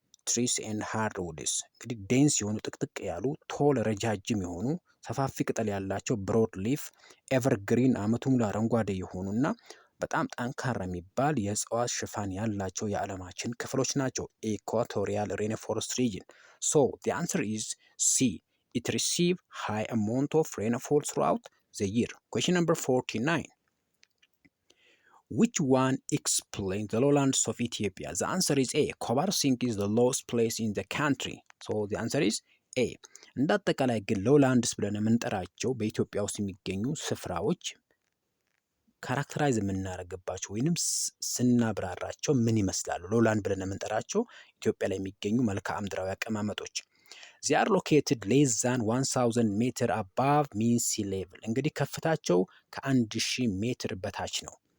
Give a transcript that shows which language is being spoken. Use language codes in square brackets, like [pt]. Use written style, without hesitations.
[am] ትሪስ ኤንድ ሃርድውድስ እንግዲህ ዴንስ የሆኑ ጥቅጥቅ ያሉ ቶል ረጃጅም የሆኑ ሰፋፊ ቅጠል ያላቸው ብሮድ ሊፍ ኤቨርግሪን አመቱ ሙሉ አረንጓዴ የሆኑ እና በጣም ጠንካራ የሚባል የእጽዋት ሽፋን ያላቸው የዓለማችን ክፍሎች ናቸው። ኢኳቶሪያል ሬንፎረስት ሪጅን። [en] ሶ the answer is C. It receive high amount of rainfall throughout the year. Question number 49. Which one explains the lowlands of Ethiopia? The answer is A. Kobar Sink is the lowest place in the country. So the answer is A. [am] እንደ አጠቃላይ ግን ሎውላንድስ ብለን የምንጠራቸው በኢትዮጵያ ውስጥ የሚገኙ ስፍራዎች ካራክተራይዝ የምናደርግባቸው ወይንም ስናብራራቸው ምን ይመስላሉ? ሎውላንድ ብለን የምንጠራቸው ኢትዮጵያ ላይ የሚገኙ መልክዓ ምድራዊ አቀማመጦች [en] they are located less than 1000 [am] ሜትር [en] above mean sea level [am] እንግዲህ ከፍታቸው ከ1000 ሜትር በታች ነው።